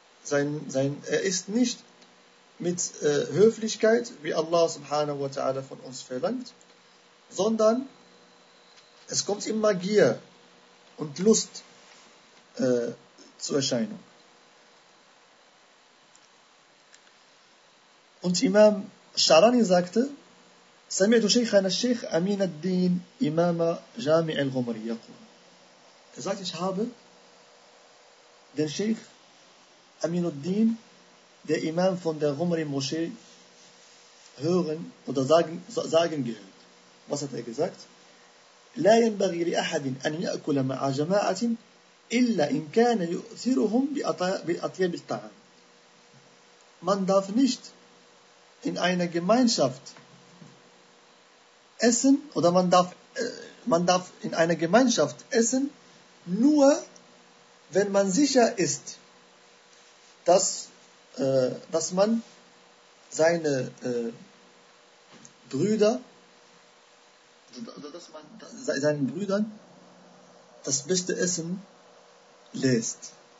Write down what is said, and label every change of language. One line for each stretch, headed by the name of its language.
German: Er ist nicht mit Höflichkeit, wie Allah subhanahu wa ta'ala von uns verlangt, sondern es kommt immer Gier und Lust zur Erscheinung. Und Imam Sharani sagte,
Arabic: سمعت شيخنا الشيخ أمين الدين إمام جامع الغمري يقول.
German: Er sagt, ich habe den Sheikh Amin al-Din, der Imam von der Ghumri Moschee, hören oder sagen gehört. Was hat er gesagt?
Arabic: لا ينبغي لأحد أن يأكل مع جماعة إلا إن كان يؤثرهم بأطيب الطعام.
German: Man darf nicht in einer Gemeinschaft essen, oder man darf in einer Gemeinschaft essen, nur wenn man sicher ist, dass man seine Brüder, dass man seinen Brüdern das beste Essen lässt.